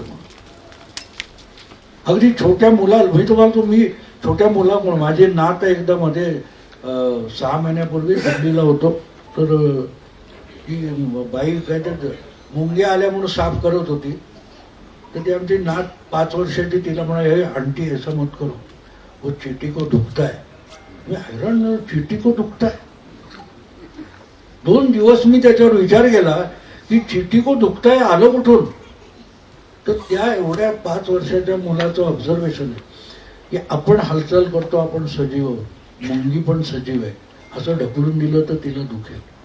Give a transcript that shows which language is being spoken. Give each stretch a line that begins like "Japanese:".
Marathi: मग अगदी छोट्या मी तुम्ही छोट्या मुलामुळे माझी नात एकदा मध्ये 6 महिन्यापूर्वी दिल्लीला होतो. तर ती बाई काय तर मुंग्या आल्या म्हणून साफ करत होती. तर ती आमची नात 5 वर्षाची, तिला म्हणा,
Hindi: हे आंटी ऐसा मत करो, वो चीटी को दुखता है.
Marathi: मी हैराण,
Hindi: चीटी को दुखता है.
Marathi: 2 दिवस मी त्याच्यावर विचार केला की
Hindi: चीटी को दुखता है
Marathi: आलं कुठून. तर त्या एवढ्या 5 वर्षाच्या मुलाचं ऑब्झर्वेशन आहे की आपण हालचाल करतो, आपण सजीव आहोत, मुंगी पण सजीव आहे, असं ढकलून दिलं तर तिला दुखेल.